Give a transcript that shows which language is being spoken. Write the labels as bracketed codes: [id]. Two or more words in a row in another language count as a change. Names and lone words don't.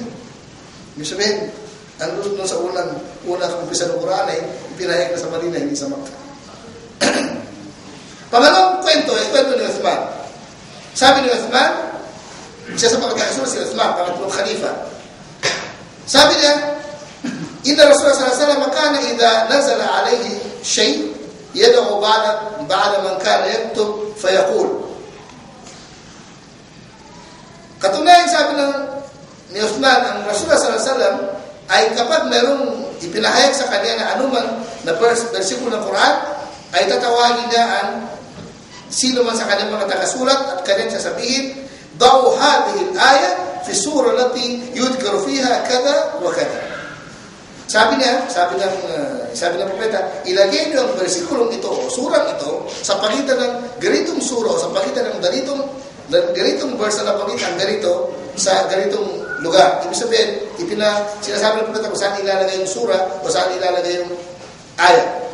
[tl] Ibig sabihin, ang doon sa unang kumpisa ng Quran ay pinahayag na sa Madina, hindi sa Makkah. Pangalawang kwento ay kwento ni Uthman. Sabi ni Uthman, siya sa pagkakasunod si Uthman, pangatlong khalifa. Sabi niya, [ar] إن رسول الله صلى الله عليه وسلم كان إذا نزل عليه شيء يدعو بعد من كان يكتب فيقول. [tl] Katunayan, sabi ni Uthman, ang Rasulullah [ar] صلى الله عليه وسلم [tl] ay kapag merong ipinahayag sa kanya na anuman na versikulo ng Quran, ay tatawagin niya ang sino man sa kanyang mga tagasulat at kanyang sasabihin, daw [ar] هذه الآية في سورة التي يذكر فيها كذا وكذا. [tl] Sabi ng propeta, ilagay niyo ang versikulong ito o surang ito sa pagitan ng ganitong sura o sa pagitan ng ganitong verse na pagitan ganito sa ganitong lugar. Ibig sabihin, sinasabi ng propeta kung saan ilalagay yung sura o saan ilalagay yung ayat.